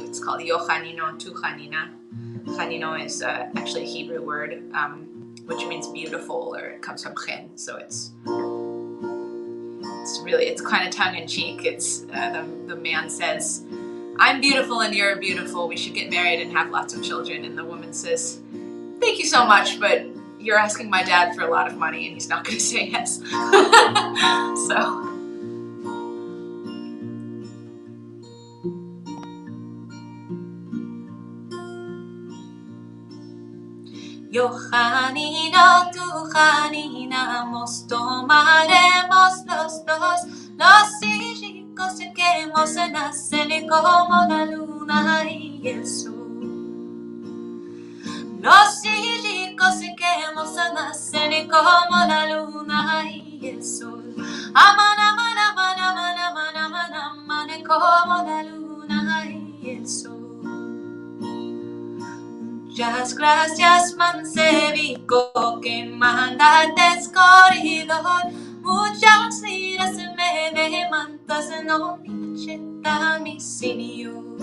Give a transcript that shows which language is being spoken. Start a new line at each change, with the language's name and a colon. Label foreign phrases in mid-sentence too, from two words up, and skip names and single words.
English: It's called Yochanino Tu Chanina. Chanino is actually a Hebrew word, which means beautiful, or it comes from chen, so it's kind of tongue-in-cheek. It's the man says, "I'm beautiful and you're beautiful. We should get married and have lots of children." And the woman says, "Thank you so much, but you're asking my dad for a lot of money and he's not going to say yes. So.
Ladino: Yo Janina, tú Janina, tomaremos los dos, los hijos que nacen como la luna y el sol. Los hijos que nacen como la luna y el sol. Aman, aman, aman, aman, aman, aman, aman, como la luna y el sol. Muchas gracias, Mancevico, que mandaste corridor. Muchas liras me demandas, no mi cheta, mi señor.